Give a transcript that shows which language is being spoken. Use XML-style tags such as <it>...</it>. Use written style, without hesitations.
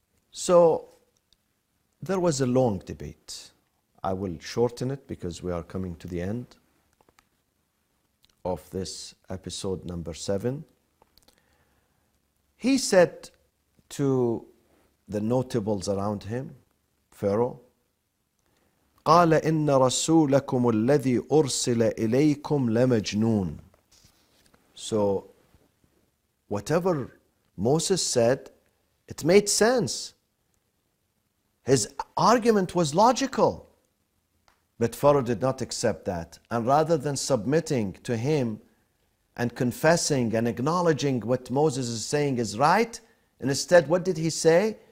<en>So there was a long debate. I will shorten it because we are coming to the end of this episode number 7. He said to the notables around him, Pharaoh,</en> <ar>قال إن رسولكم الذي أرسل إليكم لمجنون.</ar> <en>So whatever Moses said, it made sense. His argument was logical. But Pharaoh did not accept that. And rather than submitting to him and confessing and acknowledging what Moses is saying is right, instead, what did he say?</en>